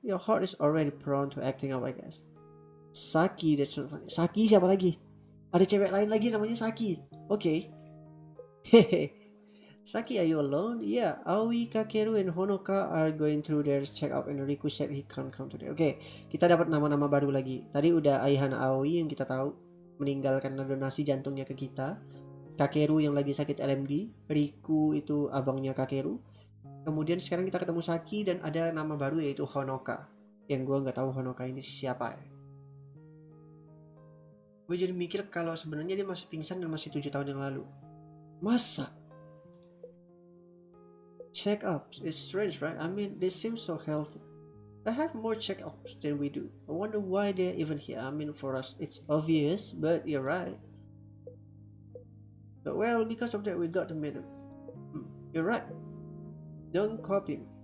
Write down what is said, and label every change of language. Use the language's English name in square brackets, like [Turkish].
[English] Your heart is already prone to acting up, I guess. [Indonesian] Saki, [English] that's not funny. [Indonesian] Saki siapa lagi? Ada cewek lain lagi namanya Saki. Oke. Hehe. Saki, [English] are you alone? Yeah, Aoi, Kakeru, and Honoka are going through their check-up and Riku said he can't come today. [Indonesian] Oke, kita dapat nama-nama baru lagi. Tadi udah Aihana Aoi yang kita tahu meninggal karena donasi jantungnya ke kita. Kakeru yang lagi sakit LMD. Riku itu abangnya Kakeru. Kemudian sekarang kita ketemu Saki dan ada nama baru yaitu Honoka. Yang gue nggak tahu Honoka ini siapa ya. Gue jadi mikir kalau sebenarnya dia masih pingsan dan masih 7 tahun yang lalu. Masa? [English] Check-ups, it's strange, right? I mean, they seem so healthy. I have more check-ups than we do. I wonder why they're even here. I mean, for us, it's obvious, but you're right. But well, because of that, we got to meet them. You're right. Don't copy me.